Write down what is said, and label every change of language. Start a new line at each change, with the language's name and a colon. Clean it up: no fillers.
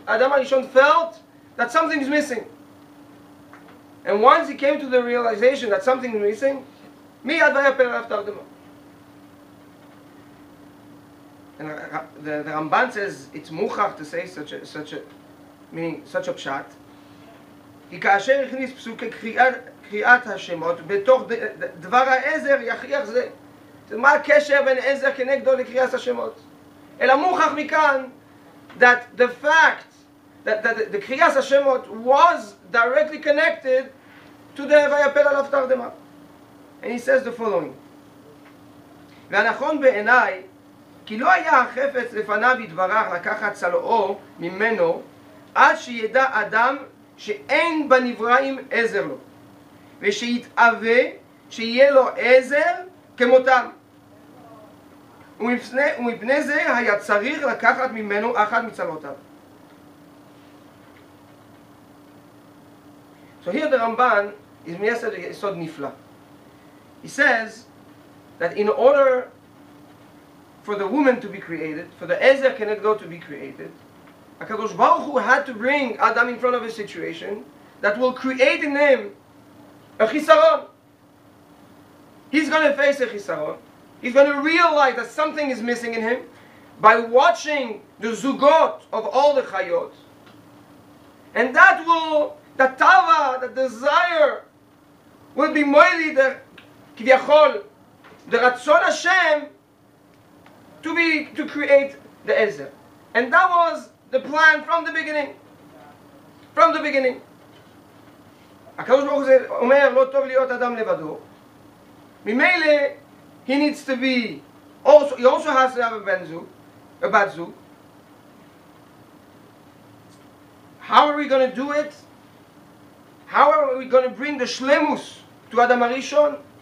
English: Adam HaRishon felt that something is missing. And once he came to the realization that something is missing, miyad vayapel alav tardema. And the Ramban says it's muchach to say such a pshat.
Hebrew: כי כאשר הכניס פסוקי קריאת השמות בתוך דבר העזר יכריח זה. מה הקשר בין עזר כנגדו לקריאת השמות? אלא מוכח מכאן
English: that the fact that the קריאת השמות was directly connected to the ויפל עליו תרדמה. And he says the following.
Hebrew: והנכון בעיניי כי לא היה החפץ לפניו יתברך לקחת צלעו ממנו עד שידע אדם שאין בנבראים עזר לו ושיתאווה שיהיה לו עזר כמותם ומפני זה היה צריך לקחת ממנו אחת מצלעותיו.
English: So here the Ramban is
Hebrew: מייסד יסוד נפלא.
English: He says that in order for the woman to be created, for the Ezer Kenegdo to be created, HaKadosh Baruch Hu had to bring Adam in front of a situation that will create in him a chisaron. He's going to face a chisaron. He's going to realize that something is missing in him by watching the zugot of all the chayot. And that will, the tava, the desire, will be moili, the kiviyachol, the ratzon Hashem, to create the Ezer. And that was the plan from the beginning. From the beginning.
Hebrew: הקדוש ברוך הוא אומר, לא טוב להיות אדם לבדו. ממילא,
English: he needs to be, he also has to have a bat zug. How are we going to do it? How are we going to bring the shlemus to Adam HaRishon?